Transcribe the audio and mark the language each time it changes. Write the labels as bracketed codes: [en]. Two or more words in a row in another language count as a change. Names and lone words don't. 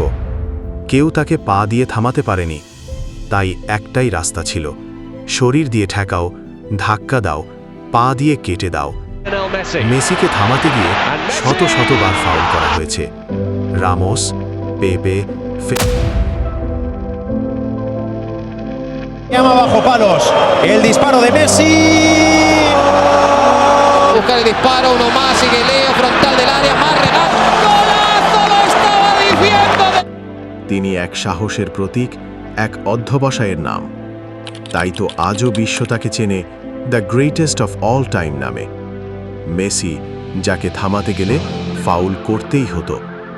[bn] কেউ তাকে পা দিয়ে থামাতে পারেনি। তাই একটাই রাস্তা ছিল, শরীর দিয়ে ঠেকাও, ধাক্কা দাও, পা দিয়ে কেটে দাও। মেসিকে থামাতে গিয়ে শত শতবার ফাউল করা হয়েছে। রামোস, পেপে, [es] Llama bajo palos. El disparo de Messi. Buscar el disparo, uno más, sigue Leo, frontal del área, más Renato. ¡Golazo! ¡Lo estaba diciendo! [bn] তিনি এক সাহসের প্রতীক, এক অধ্যবসায়ের নাম। তাই তো আজও বিশ্ব তাকে চেনে [en] the greatest of all time [bn] নামে। মেসি, যাকে থামাতে গেলে ফাউল করতেই হতো।